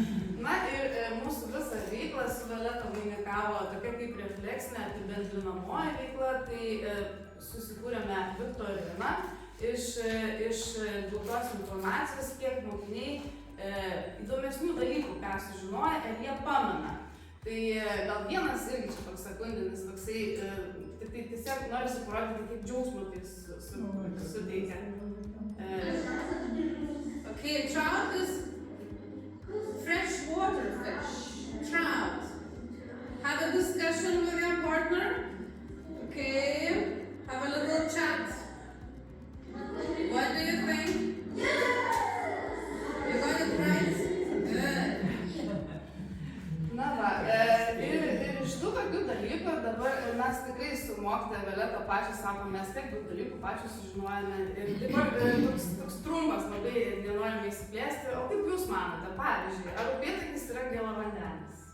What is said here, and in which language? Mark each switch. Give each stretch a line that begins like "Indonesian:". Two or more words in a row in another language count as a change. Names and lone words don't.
Lithuanian: Na ir mūsų visą veiklą su Violeta vainikavo tokia kaip refleksinė apibendrinamoji veikla, tai susikūrėme viktoriną iš gautos informacijos, kiek mokiniai įdomesnių dalykų, ką sužinoja, ir jie pamena. Tai gal vienas irgi čia toks sekundinis, toksai, tai tiesiog norisi parodyti, kaip džiaugsmo tai suteikia.
English: Okay, trout is freshwater fish. Trout. Have a discussion with your partner. Okay, have a little chat. What do you think? You got it right? Good.
Lithuanian: Na va, ir iš tų tokių dalykų dabar mes tikrai su mokytoja Violeta pačios sakom, mes tiek daug dalykų pačios sužinojame. Ir dabar toks trumpas, labai nenorime įsiplėsti. O kaip jūs manote, pavyzdžiui, ar upėtakis yra gėlavandenis?